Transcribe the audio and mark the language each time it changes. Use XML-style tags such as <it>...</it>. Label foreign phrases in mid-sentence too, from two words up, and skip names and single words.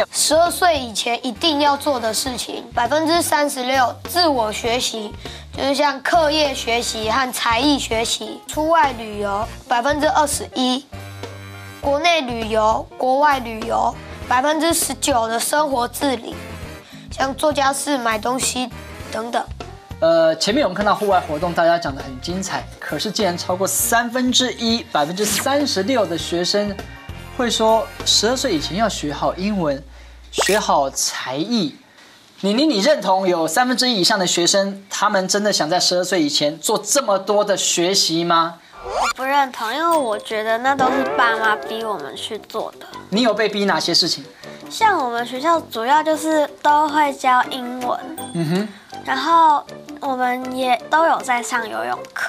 <zh>？12 歲以前一定要做的事情，36%自我學習，就是像課業學習和才藝學習；出外旅遊21%，國內旅遊、國外旅遊。19%的生活自理，像做家事、買東西等等。前面我們看到戶外活動，大家講得很精彩，可是竟然超過1/3%，36%的學生會說12歲以前要學好英文，學好才藝。你認同有1/3以上的學生，他們真的想在12歲以前做這麼多的學習嗎？我不认同，因为我觉得那都是爸妈逼我们去做的。你有被逼哪些事情？像我们学校主要就是都会教英文，然后我们也都有在上游泳课。</zh>